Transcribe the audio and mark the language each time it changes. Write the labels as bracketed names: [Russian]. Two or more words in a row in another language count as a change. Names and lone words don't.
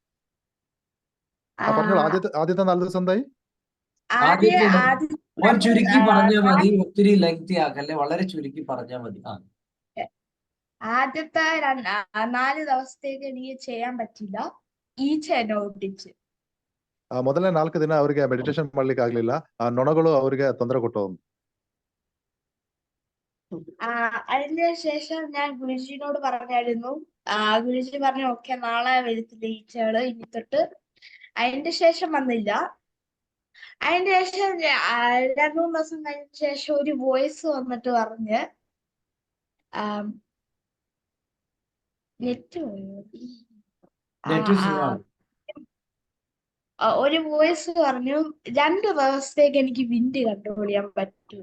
[Malayalam] ആദ്യത്തെ 4 ദിവസം എന്തായി? ചുരുക്കി പറഞ്ഞാൽ മതി, ഒത്തിരി ലെങ്തി ആക്കല്ലേ, വളരെ ചുരുക്കി പറഞ്ഞാൽ മതി. ആദ്യത്തെ 4 ദിവസത്തേക്ക് എനിക്ക് ചെയ്യാൻ പറ്റില്ല. ഈച്ച എന്നെ ഒട്ടിച്ച്. [Kannada] ಮೊದಲನೇ 4 ದಿನ ಅವರಿಗೆ ಮೆಡಿಟೇಷನ್ ಮಾಡ್ಲಿಕ್ಕೆ ಆಗ್ಲಿಲ್ಲ. ಆ ನೊಣಗಳು ಅವರಿಗೆ ತೊಂದರೆ ಕೊಟ್ಟು. [Malayalam] അതിന് ശേഷം ഞാൻ ഗുരുജിനോട് പറഞ്ഞായിരുന്നു. ഗുരുജി പറഞ്ഞു ഓക്കെ നാളെ വരത്തില്ല ഈച്ചകള് ഇനി തൊട്ട്. അതിന്റെ ശേഷം വന്നില്ല. അതിന്റെ ശേഷം 2-3 ദിവസം കഴിഞ്ഞ ശേഷം ഒരു വോയിസ് വന്നിട്ട് പറഞ്ഞ് ഒരു വോയിസ് പറഞ്ഞു 2 ദിവസത്തേക്ക് എനിക്ക് [English] wind control [Malayalam] ചെയ്യാൻ പറ്റും.